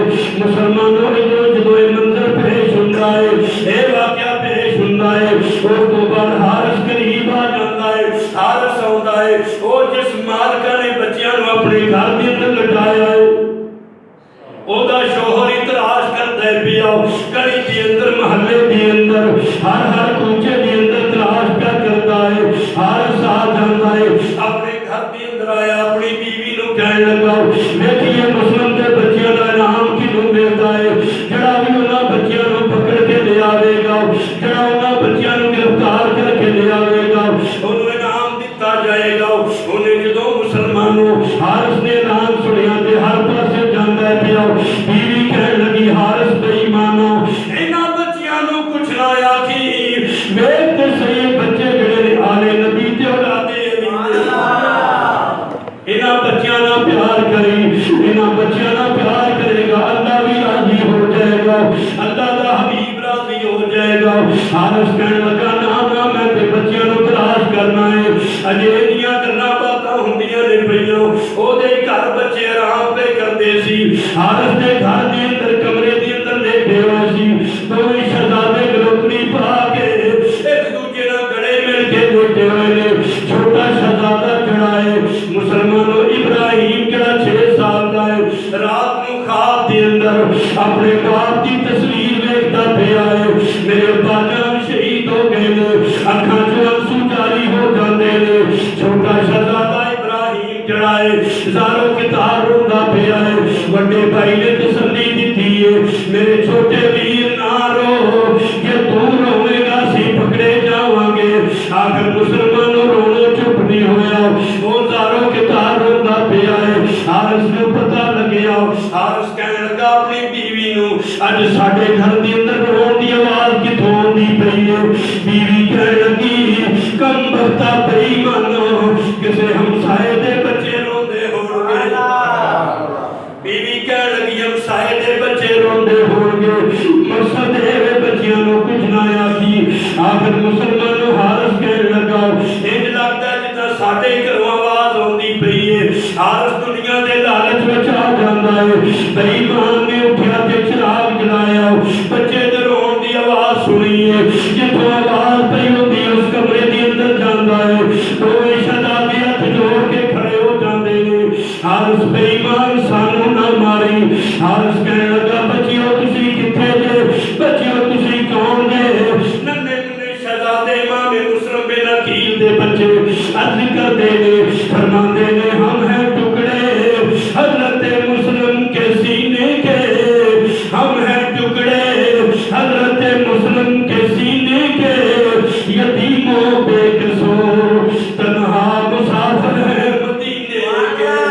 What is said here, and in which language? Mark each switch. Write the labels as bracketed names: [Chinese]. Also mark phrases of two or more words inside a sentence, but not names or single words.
[Punjabi] مسلمانوں جدوں یہ منظر پیش ہوندا ہے، اے واقعہ پیش ہوندا ہے، اس تو بعد حارث قریب آ جاندا ہے، حارث آوندا ہے، او جس مالکا نے بچیاں نوں اپنے گھر دے اندر لٹایا ہے او دا شوہر اعتراض کردا ہے پیا، گلی دے اندر محلے دے اندر ہر کوچے دے اندر تلاش پیا کردا ہے۔ حارث آ جاندا ہے، اپنے گھر دے اندر آیا، اپنی بیوی نوں کہن لگا ویکھیے مسلم دے بچیاں دا انعام کینوں ملدا ہے، جڑا بھی انہاں بچیاں نوں پکڑ کے لے آوے گا، جڑا انہاں بچیاں نوں گرفتار کر کے لے آوے گا انہوں انعام دتا جائے گا۔ انہیں جدوں مسلمانوں حارث نے اعلان سنیا تے ہر پاسے جاندا ہے پیا، بیوی کہن لگی حارث بے ایمانو انہاں بچیاں نوں کچھ نہ آکھی، ویکھ تے صحیح بچے جڑے نے آلے نبی تے اولاد علی انہاں بچیاں نال پیار کری، انہاں بچیاں نال پیار کرے گا اللہ بھی راضی ہو جائے گا، اللہ دا حبیب راضی ہو جائے گا۔ حارث کہنے لگا نا میں تے بچیاں نوں تلاش کرنا ہے، اجے انیاں گلاں باتاں ہوندیاں نے پئیاں، او دے گھر بچے آرام پہ کردے سی، حارث دے گھر دے اندر کمرے دے اندر لیٹے ہوئے سی، دوویں شہزادے گلوکڑی پا کے ایک دوجے نال گلے مل کے لیٹے ہوئے نے۔ چھوٹا شہزادہ جڑا ہے مسلمانوں ابراہیم جڑا 6 سال دا ہے، رات نوں خواب دے اندر اپنے باپ دی تصویر ویکھدا پیا ہے، میرے ابا جان شہید ہو گئے نے، اکھاں چوں آنسو جاری ہو جاندے نے۔ چھوٹا شہزادہ ابراہیم جڑا ہے زارو کتار روندا پیا ہے، وڈے بھائی نے تسلی دتی ہے میرے چھوٹے ویر نہ رو، کہ تو روے گا سی پکڑے جاواں گے۔ آخر مسلمانوں رونا چپ نہیں ہویا، وہ زارو کتار روندا پیا ہے۔ حارث کو پتہ لگیا، حارث کہنے لگا اج ساڈے گھر دے اندر روਣ دی آواز کتھوں آندی پئی ہے؟ بیوی کہن لگی کم بختا بے ایمانو کسے ہمسائے دے بچے روندے ہون گے۔ بیوی کہن لگی ہمسائے دے بچے روندے ہون گے، مقصد ہے بچیاں نو کچھ نہ آکھی۔ آخر مسلمانوں حارث کہن لگا انج لگدا جداں ساڈے گھروں آواز آندی پئی ہے۔ حارث دنیا دے لالچ وچ آ جاندا ہے، بے ایمان نے اٹھیا تے چراغ جلایا، بچے دے رون دی آواز سنی ہے، جتھوں آواز پئی ہوندی اس کمرے دے اندر جاندا ہے، دوویں شہزادے ہتھ جوڑ کے کھڑے ہو جاندے نے۔ حارث بے ایمان سانو نہ ماری۔ حارث کہن لگا بچیو تسی کتھے جے؟ بچیو تسی کون جے؟ ننے ننے شہزادے امام مسلم بن عقیل دے بچے عرض کردے نے، [Urdu] فرماندے نے ہم ہیں ٹکڑے حضرت مسلم کے سینے کے، ہم ہیں ٹکڑے حضرت مسلم کے سینے کے، یتیموں بے قصور تنہا مسافر ہے مدینے کے۔